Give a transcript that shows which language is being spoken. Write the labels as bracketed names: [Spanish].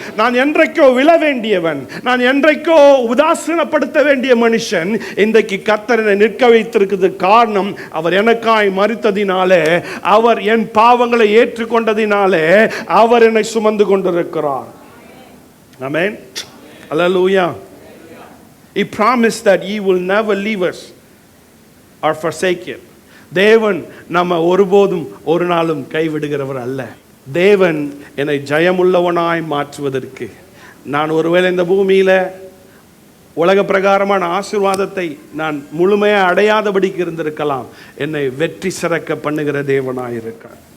[Tamil] நான் என்றைக்கோ விழ வேண்டியவன், நான் என்றைக்கோ உதாசீனப்படுத்த வேண்டிய மனுஷன், இன்றைக்கு கர்த்தர் என்னை நிற்க வைத்திருக்கிறது காரணம் அவர் எனக்காய் மரித்ததினாலே, அவர் என் பாவங்களை ஏற்றுக்கொண்டதினாலே அவர் என்னை சுமந்து கொண்டிருக்கிறார். ஆமென். Hallelujah. [English] He promised that he will never leave us or forsake us. [Tamil] தேவன் நம்ம ஒருபோதும் ஒரு நாளும் கைவிடுகிறவர் அல்ல. தேவன் என்னை ஜெயமுள்ளவனாய் மாற்றுவதற்கு, நான் ஒருவேளை இந்த பூமியில் உலக பிரகாரமான ஆசீர்வாதத்தை நான் முழுமையாக அடையாதபடிக்கு இருந்திருக்கலாம், என்னை வெற்றி சிறக்க பண்ணுகிற தேவனாய் இருக்கார்.